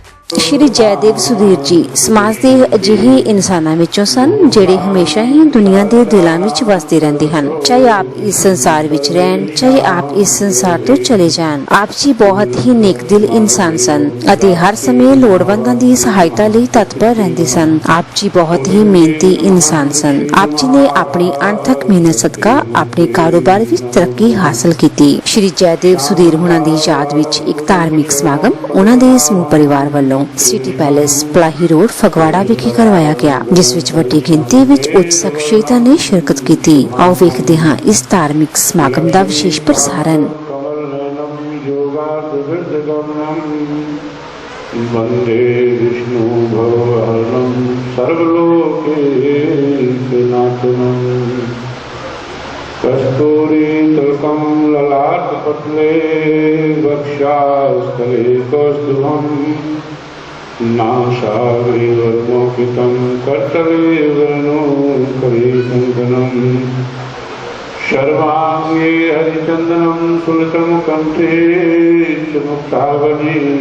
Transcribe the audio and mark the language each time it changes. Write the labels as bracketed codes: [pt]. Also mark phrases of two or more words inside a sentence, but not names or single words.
[pa] ਸ੍ਰੀ ਜੈਦੇਵ ਸੁਧੀਰ ਜੀ ਸਮਾਜ ਦੇ ਅਜਿਹੇ ਇਨਸਾਨਾਂ ਵਿੱਚੋਂ ਸਨ ਜਿਹੜੇ ਹਮੇਸ਼ਾ ਹੀ ਦੁਨੀਆ ਦੇ ਦਿਲਾਂ ਵਿੱਚ ਵਸਦੇ ਰਹਿੰਦੇ ਹਨ। ਚਾਹੇ ਆਪ ਇਸ ਸੰਸਾਰ ਵਿੱਚ ਰਹਿਣ, ਚਾਹੇ ਆਪ ਇਸ ਸੰਸਾਰ ਤੋਂ ਚਲੇ ਜਾਣ। ਆਪ ਜੀ ਬਹੁਤ ਹੀ ਨੇਕ ਦਿਲ ਇਨਸਾਨ ਸਨ ਅਤੇ ਹਰ ਸਮੇਂ ਲੋੜਵੰਦਾਂ ਦੀ ਸਹਾਇਤਾ ਲਈ ਤਤਪਰ ਰਹਿੰਦੇ ਸਨ। ਆਪ ਜੀ ਬਹੁਤ ਹੀ ਮਿਹਨਤੀ ਇਨਸਾਨ ਸਨ। ਆਪ ਜੀ ਨੇ ਆਪਣੀ ਅਣਥੱਕ ਮਿਹਨਤ ਸਦਕਾ ਆਪਣੇ ਕਾਰੋਬਾਰ ਵਿੱਚ ਤਰੱਕੀ ਹਾਸਲ ਕੀਤੀ। ਸ੍ਰੀ ਜੈਦੇਵ ਸੁਧੀਰ ਹੁਣਾਂ ਦੀ ਯਾਦ ਵਿੱਚ ਇੱਕ ਧਾਰਮਿਕ ਸਮਾਗਮ ਉਨ੍ਹਾਂ ਦੇ ਸਮੂਹ ਪਰਿਵਾਰ ਵੱਲੋਂ ਸਿਟੀ ਪੈਲੇਸ ਪਲਾਹੀ ਰੋਡ ਫਗਵਾੜਾ ਵਿਖੇ ਕਰਵਾਇਆ ਗਿਆ, ਜਿਸ ਵਿੱਚ ਵੱਡੀ ਗਿਣਤੀ ਵਿੱਚ ਉੱਚ ਸ਼ਖ਼ਸੀਅਤਾਂ ਨੇ ਸ਼ਿਰਕਤ ਕੀਤੀ। ਆਓ ਵੇਖਦੇ ਹਾਂ ਇਸ ਧਾਰਮਿਕ ਸਮਾਗਮ ਦਾ ਵਿਸ਼ੇਸ਼ ਪ੍ਰਸਾਰਣ। [sa] वंदे विष्णु भवहरणं सर्वलोकैकनाथं कस्तूरीतिलकं ललाटपटले वक्षस्थले कौस्तुभं नासाग्रैर्मौक्तिकं करतले वर्णोत्तरे कङ्कणं सर्वाङ्गे हरिचन्दनं सुलतं कण्ठे च मुक्तावली